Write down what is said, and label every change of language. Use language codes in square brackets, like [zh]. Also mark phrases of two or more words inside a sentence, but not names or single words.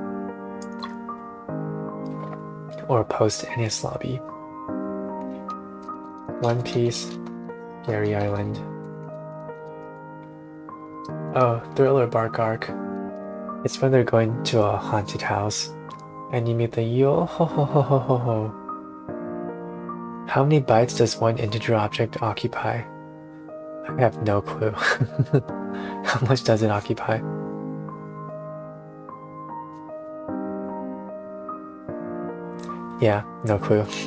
[en] Or post Enies Lobby? One Piece, Gary Island. Oh, Thriller Bark arc. It's when they're going to a haunted house and you meet the yo ho ho ho ho ho ho. How many bytes does one integer object occupy? I have no clue. How much does it occupy? Yeah, no clue.